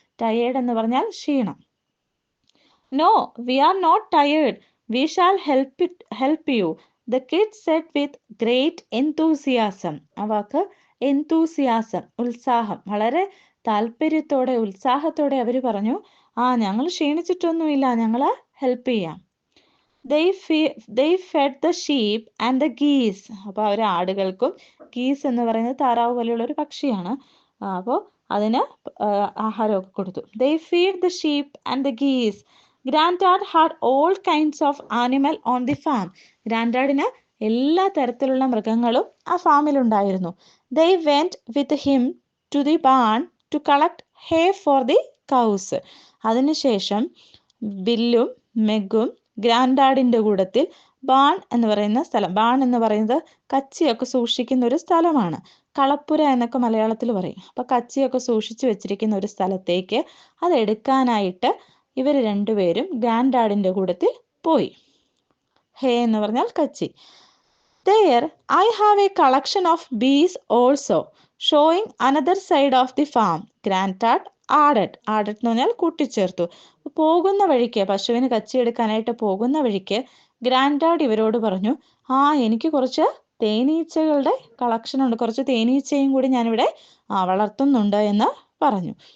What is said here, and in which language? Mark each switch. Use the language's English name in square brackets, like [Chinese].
[Malayalam] Tired എന്ന് പറഞ്ഞാൽ ക്ഷീണം. [English] No we are not tired, we shall help you, the kids said with great enthusiasm. [Malayalam] ആ വാക്ക് enthusiasm, ഉത്സാഹം, വളരെ താല്പര്യത്തോടെ ഉത്സാഹത്തോടെ അവർ പറഞ്ഞു, ഞങ്ങൾ ക്ഷീണിച്ചിട്ടൊന്നുമില്ല, ഞങ്ങൾ ഹെൽപ്പ് ചെയ്യാം. [English] They fed the sheep and the geese. [Malayalam] അപ്പോൾ അവർ ആടുകൾക്കും, ഗീസ് എന്ന് പറയുന്നത് താറാവ് പോലെയുള്ള ഒരു പക്ഷിയാണ്, അപ്പോൾ അതിന് ആഹാരമൊക്കെ കൊടുത്തു. [English] They feed the sheep and the geese. Granddad had all kinds of animal on the farm. [Malayalam] ഗ്രാൻഡാഡിന് എല്ലാ തരത്തിലുള്ള മൃഗങ്ങളും ആ ഫാമിലുണ്ടായിരുന്നു. [English] They went with him to the barn to collect hay for the cows. [Malayalam] അതിനുശേഷം ബില്ലും മെഗും ഗ്രാൻഡാഡിൻ്റെ കൂട്ടത്തിൽ ബാൺ എന്ന് പറയുന്ന സ്ഥലം, ബാൺ എന്ന് പറയുന്നത് കച്ചിയൊക്കെ സൂക്ഷിക്കുന്ന ഒരു സ്ഥലമാണ്. കളപ്പുര എന്നൊക്കെ മലയാളത്തിൽ പറയും. അപ്പോൾ കച്ചിയൊക്കെ സൂക്ഷിച്ചു വെച്ചിരിക്കുന്ന ഒരു സ്ഥലത്തേക്ക് അതെടുക്കാനായിട്ട് ഇവർ 2 പേരും ഗ്രാൻഡാഡിൻ്റെ കൂട്ടത്തിൽ പോയി. ഹേ എന്ന് പറഞ്ഞാൽ കച്ചി. [English] There I have a collection of bees also, showing another side of the farm. Granddad added [Malayalam] എന്ന് പറഞ്ഞാൽ കൂട്ടിച്ചേർത്തു. പോകുന്ന വഴിക്ക്, പശുവിന് കച്ചിയെടുക്കാനായിട്ട് പോകുന്ന വഴിക്ക് ഗ്രാൻഡാഡ് ഇവരോട് പറഞ്ഞു, എനിക്ക് കുറച്ച് തേനീച്ചകളുടെ കളക്ഷൻ ഉണ്ട്, കുറച്ച് തേനീച്ചയും കൂടി ഞാനിവിടെ വളർത്തുന്നുണ്ട് എന്ന് പറഞ്ഞു.